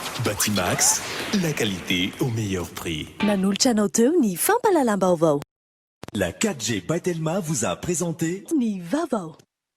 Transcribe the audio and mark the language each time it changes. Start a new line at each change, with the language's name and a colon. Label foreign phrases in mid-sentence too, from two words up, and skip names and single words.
French: Batimax, la qualité au meilleur prix.
Malagasy: Nanolotra anao teo ny fampalalam-baovao.
French: La 4G by Telma vous a présenté Ni Vavo.